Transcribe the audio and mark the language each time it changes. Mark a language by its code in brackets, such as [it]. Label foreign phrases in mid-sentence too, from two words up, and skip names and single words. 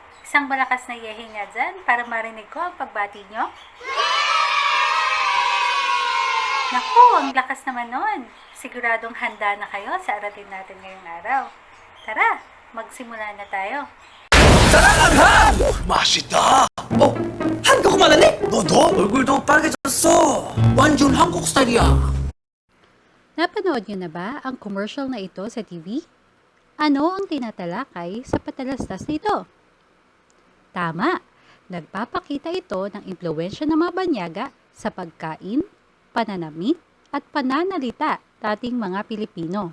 [tl] Isang malakas na yehinga dyan para marinig ko ang pagbati nyo. Naku, ang lakas naman nun. Siguradong handa na kayo sa aratin natin ngayong araw. Tara, magsimula na tayo. [ko] 사랑한다! 맛있다! 한국 말하네? 너도? 얼굴도 빨개졌어! 완전 한국 스타일이야! [tl] Napanood nyo na ba ang commercial na ito sa TV? Ano ang tinatalakay sa patalastas na ito? Tama! Nagpapakita ito ng impluwensya ng mga banyaga sa pagkain, pananamit, at pananalita dating mga Pilipino.